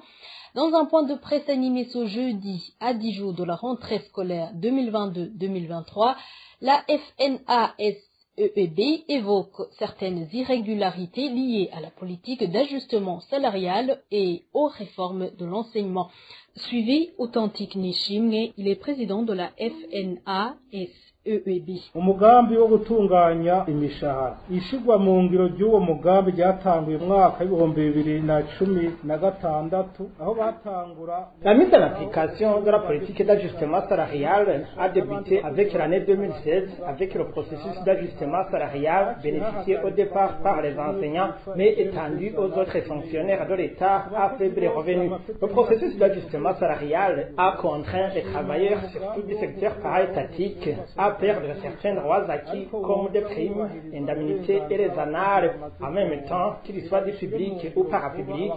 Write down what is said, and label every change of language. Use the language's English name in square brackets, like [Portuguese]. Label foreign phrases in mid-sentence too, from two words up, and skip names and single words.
[French] Dans un point de presse animé ce jeudi, à 10 jours de la rentrée scolaire 2022-2023, la FNASEEB évoque certaines irrégularités liées à la politique d'ajustement salarial et aux réformes de l'enseignement. Suivi Authentique Nishimwe, il est président de la FNASEEB. [Rundi] Umugambi wo gutunganya imishahara ishigwa mu ngiro ry'uwo mugambi ryatanguye mwaka w'ibihumbi 2016 aho batangura. [French] La mise en application de la politique d'ajustement salarial a débuté avec l'année 2016 avec le processus d'ajustement salarial bénéficié au départ par les enseignants mais étendu aux autres fonctionnaires de l'État à faible revenu. Le processus d'ajustement salarial a contraint les travailleurs surtout du secteur paraétatique à perdre certains droits acquis comme des primes, indemnités et les annales, en même temps qu'ils soient du public ou parapublic.